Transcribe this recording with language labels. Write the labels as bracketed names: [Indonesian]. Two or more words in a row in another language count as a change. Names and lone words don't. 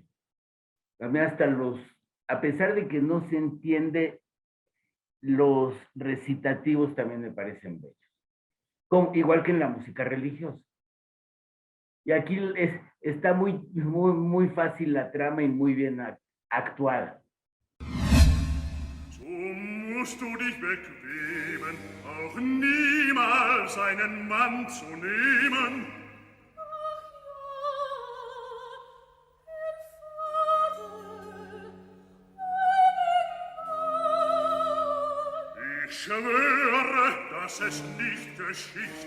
[Spanish] También a pesar de que no se entiende, los recitativos también me parecen bellos. Igual que en la música religiosa. Y aquí está muy fácil la trama y muy bien actuada. [German] So musst du dich bequemen, auch niemals einen Mann zu nehmen. Ich schwöre, dass es nicht geschieht.